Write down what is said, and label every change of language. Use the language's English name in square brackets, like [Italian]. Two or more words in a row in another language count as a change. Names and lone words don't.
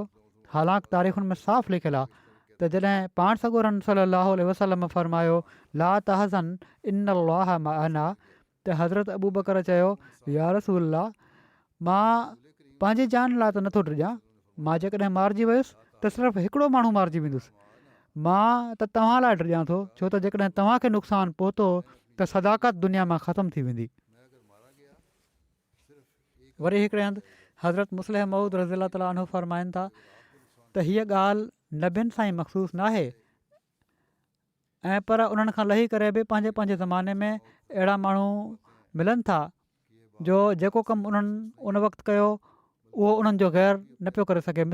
[Sindhi] हालांकि तारीख़ुनि में साफ़ु लिखियलु आहे त जॾहिं पाण सॻोरन [Arabic] صلى الله عليه وسلم [Sindhi] फ़रमायो [Arabic] لا تحزن إن الله معنا [Sindhi] त हज़रत अबू बकर चयो [Arabic] يا رسول الله, [Sindhi] मां पंहिंजी जान लाइ त नथो डिॼां मां जेकॾहिं मारिजी वियुसि त सिर्फ़ु हिकिड़ो माण्हू मारिजी वेंदुसि। मां त तव्हां लाइ डिॼां थो, छो त जेकॾहिं तव्हांखे नुक़सानु पहुतो त सदाकत दुनिया मां ख़तमु थी वेंदी। वरी हिकिड़े हंधि हज़रत मुस्लिह मऊद [Arabic] رضي الله تعالى عنه [Sindhi] फ़रमाइनि था त हीअ ॻाल्हि नबियुनि सां ई मख़सूस न आहे, ऐं पर उन्हनि खां लही करे बि पंहिंजे पंहिंजे ज़माने में अहिड़ा माण्हू मिलनि था जो जेको कमु उन्हनि उन वक़्तु कयो उहो उन्हनि जो ग़ैर न पियो करे सघे।